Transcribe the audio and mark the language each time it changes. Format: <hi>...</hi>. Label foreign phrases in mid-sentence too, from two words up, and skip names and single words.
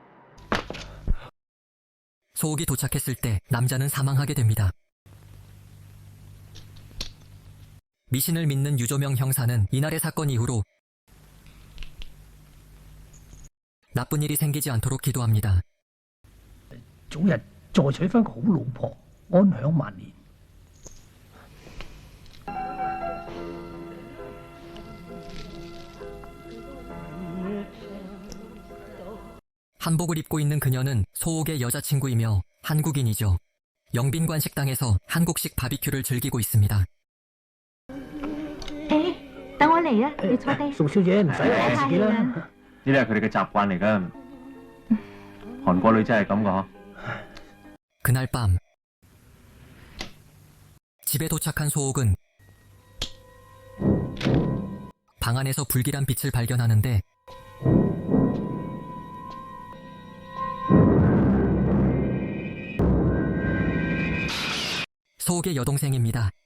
<ko>소옥이 도착했을 때 남자는 사망하게 됩니다. 미신을 믿는 유조명 형사는 이날의 사건 이후로 나쁜 일이 생기지 않도록 기도합니다.</ko> <yue>早日再娶翻個好老婆，安享晚年。</yue> <ko>한복을 입고 있는 그녀는 소옥의 여자친구이며 한국인이죠. 영빈관 식당에서 한국식 바비큐를 즐기고 있습니다.</ko> <yue>等我嚟啊！你坐低。宋小姐唔使太自己啦。呢啲係佢哋嘅習慣嚟㗎。韓國女仔係咁㗎。</yue> <ko>그날 밤 집에 도착한 소옥은 방 안에서 불길한 빛을 발견하는데 소옥의 여동생입니다.</ko>